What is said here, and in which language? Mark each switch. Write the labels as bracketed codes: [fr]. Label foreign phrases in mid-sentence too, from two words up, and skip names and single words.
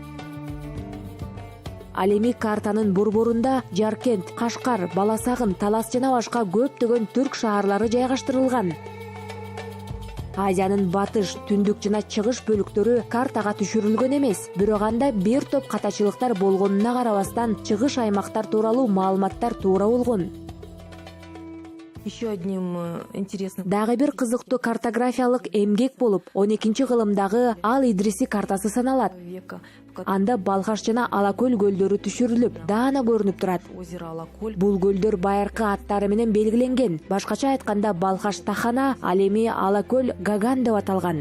[ky] Ал эми картанын борборунда Жаркент, Кашкар, Баласагын, Талас жана башка көптөгөн түрк шаарлары жайгаштырылган. Азиянын батыш, түндүк жана чыгыш бөлүктөрү картага түшүрүлгөн эмес, бирок анда бир топ катачылыктар болгонуна карабастан чыгыш аймактар тууралуу маалыматтар туура болгон. [ru] Еще одним интересным [ky] Дагы бир кызыктуу картографиялык эмгек болуп, 12-кылымдагы Ал Идриси картасы саналат. [ru] века [ky] Анда Балхаш жана Алакөл көлдөрү түшүрүлүп, даана көрүнүп турат. [ru] озеро Алакөл. [ky] Бул көлдөр байыркы аттары менен белгиленген. Башкача айтканда Балхаш Тахана, ал эми Алакөл Гаган деп аталган.